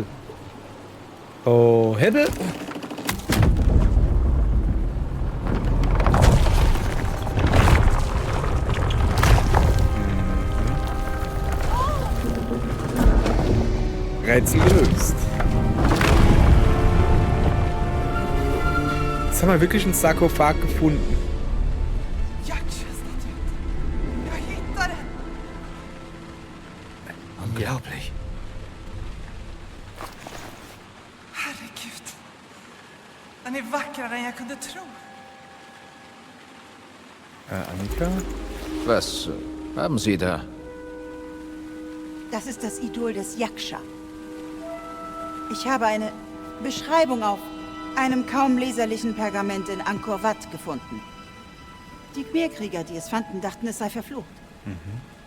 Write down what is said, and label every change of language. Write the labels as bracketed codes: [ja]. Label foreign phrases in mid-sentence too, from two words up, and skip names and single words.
[de] Oh, Hebel. Rätsel gelöst. Jetzt haben wir wirklich einen Sarkophag gefunden. Unglaublich. [sv] Herregud. Den är vackrare än jag kunde tro. Annika? [de] Was haben Sie da? Das ist das Idol des Yaksha. Ich habe eine Beschreibung auf einem kaum leserlichen Pergament in Angkor Wat gefunden. Die Khmer-Krieger, die es fanden, dachten, es sei verflucht.